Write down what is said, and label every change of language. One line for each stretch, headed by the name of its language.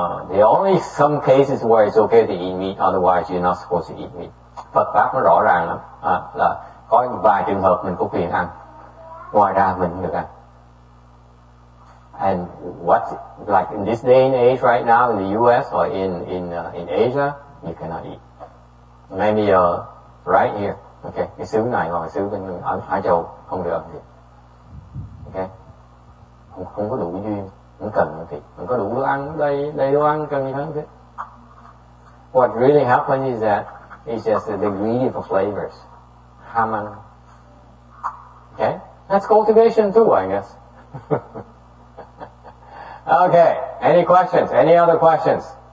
English: The only some cases where it's okay to eat meat, otherwise you're not supposed to eat meat.
Vietnamese: Phật pháp nó rõ ràng lắm, là có vài trường hợp mình có quyền ăn, ngoài ra mình không được ăn.
English: And what, like in this day and age right now in the U.S. or in Asia, you cannot eat. Maybe right here,
Vietnamese: okay, cái xứ này hoặc cái xứ bên ở Á Châu không được ăn thịt, okay, không có đủ duyên, không cần ăn thịt, không có đủ đồ ăn, đầy đồ ăn cần gì hơn thế.
English: What really happens is that it's just the greedy for flavors,
Vietnamese: ham ăn,
English: okay, that's cultivation too, I guess. Okay, any questions? Any other questions?